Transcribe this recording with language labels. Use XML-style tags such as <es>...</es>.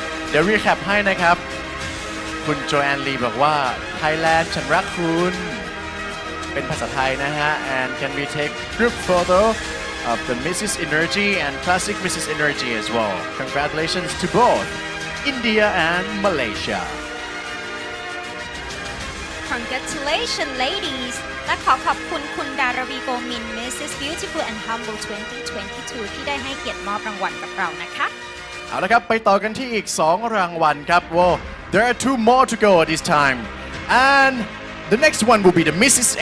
<th>เดี๋ยวรีแคปให้นะครับ คุณโจแอนลีบอกว่า Thailand ฉันรักคุณ เป็นภาษาไทยนะฮะ</th> <en>and can we take group photo of the Mrs. Energy and classic Mrs. Energy as well. Congratulations to both India and Malaysia. Congratulations ladies</en> <th>และขอขอบคุณคุณดารวีโกมิน Mrs. Beautiful and Humble 2022 ที่ได้ให้เกียรติมอบรางวัลกับเรานะคะ เอาละครับไปต่อกันที่อีก 2 รางวัลครับ</th> <en>Well there are 2 more to go this time and the next one will be the Mrs.</en>